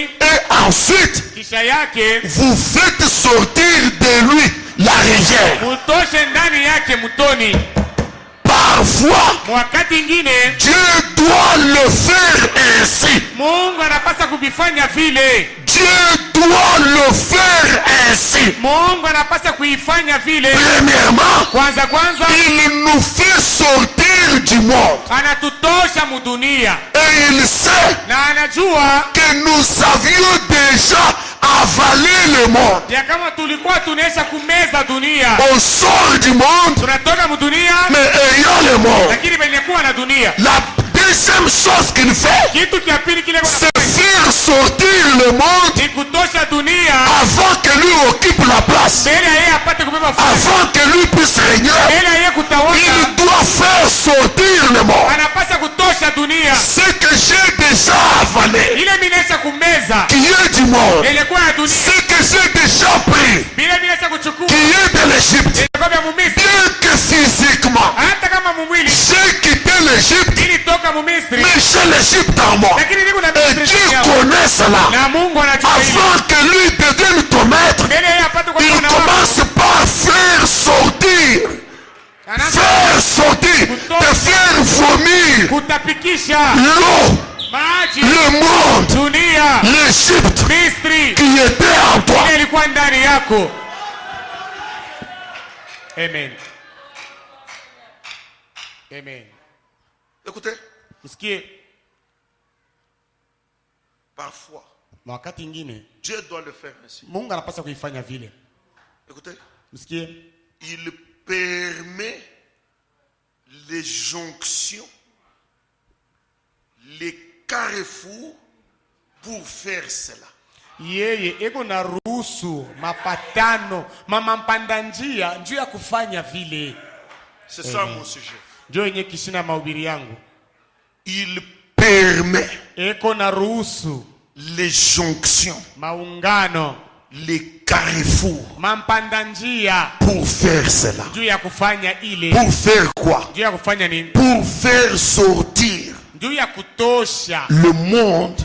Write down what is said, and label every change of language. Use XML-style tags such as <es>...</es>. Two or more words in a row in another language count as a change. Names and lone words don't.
<fr>et ensuite,</fr> <sw>kisha yake</sw> <fr>vous faites sortir de lui la rivière.</fr> <sw>mutoshe ndani yake mutoni.</sw> <fr>Parfois,</fr> <sw>Wakati ingine</sw> <fr>Dieu doit le faire ainsi.</fr> <sw>Mungu anapasha kubifanya vile.</sw> <fr>Dieu doit le faire ainsi.</fr> <sw>Mungu anapasha kuifanya vile.</sw> <fr>Premièrement,</fr> <sw>Kwanza</sw> <fr>il nous fait sortir du monde.</fr> <sw>anatutosha mudunia</sw> <fr>Et il sait</fr> <sw>na anajua</sw> <fr>que nous avions déjà avalé le monde.</fr> <sw>ya kama tulikuwa tunaisha kumeza dunia.</sw> <fr>On sort du monde,</fr> <sw>Tunatoka mudunia</sw> <fr>mais ayant le monde.</fr> <sw>lakini penye kuwa na dunia.</sw> <fr>La deuxième chose qu'il fait,</fr> <sw>Kitu cha pili kile</sw> <fr>c'est faire sortir le monde</fr> <sw>ni kutosha dunia</sw> <fr>avant que lui occupe la place,</fr> <sw>mbele ya yeye apate kubeba fursa,</sw> <fr>avant que lui puisse régner.</fr> <sw>mbele ya yeye kutawala.</sw> <fr>Il doit faire sortir le monde.</fr> <sw>Anapasha kutosha dunia</sw> <fr>Ce que j'ai déjà avalé,</fr> <sw>ile minaisha kumeza</sw> <fr>qui est du monde,</fr> <sw>ilikuwa ya dunia,</sw> <fr>ce que j'ai déjà pris,</fr> <sw>bila minaisha kuchukua</sw> <fr>qui est de l'Égypte,</fr> <sw>ilikuwa vya Mumisri.</sw> <fr>bien que physiquement,</fr> <sw>Hata kama mumwili</sw> <fr>j'ai quitté l'Égypte,</fr> <sw>nilitoka Mumisri,</sw> <fr>mais j'ai l'Égypte en moi.</fr> <sw>lakini niko na</sw> <fr>Et</fr> <sw>Misri</sw> <fr>Dieu</fr> <sw>ndani yangu.</sw> <fr>connaît cela.</fr> <sw>Na Mungu anajua hili.</sw> <fr>Avant que lui devienne ton maître,</fr> <sw>Mbele yeye apate kuwa</sw> <fr>il</fr> <sw>Bwana wako.</sw> <fr>commence par faire sortir,</fr> <sw>Anaanza</sw> <fr>faire sortir, te faire vomir</fr> <sw>kutapikisha</sw> <fr>l'eau,</fr> <sw>maji,</sw> <fr>le monde,</fr> <sw>dunia,</sw> <fr>l'Égypte</fr> <sw>Misri</sw> <fr>qui était en toi.</fr> <sw>ile ilikuwa ndani yako. Amen.</sw> <fr>Amen. Écoutez,</fr> <sw>Msikie,</sw> <fr>parfois,</fr> <sw>wakati ingine</sw> <fr>Dieu doit le faire ainsi.</fr> <sw>Mungu anapaswa kuifanya vile.</sw> <fr>Écoutez,</fr> <sw>Msikie,</sw> <fr>il permet les jonctions, les carrefours pour faire cela.</fr> <sw>yeye eko na ruhusu mapatano mpanda njia njuu ya kufanya vile.</sw> <fr>C'est ça mon sujet.</fr> <sw>Ndio yenye kishina mahubiri yangu.</sw> <fr>Il permet</fr> <sw>Eko na ruhusu</sw> <fr>les jonctions,</fr> <sw>maungano</sw> <fr>les carrefours</fr> <sw>mpanda njia</sw> <fr>pour faire cela.</fr> <sw>njuu ya kufanya ile.</sw> <fr>Pour faire quoi?</fr> <sw>Njuu ya kufanya nini?</sw> <fr>Pour faire sortir</fr> <sw>Njuu ya kutosha</sw> <fr>le monde</fr>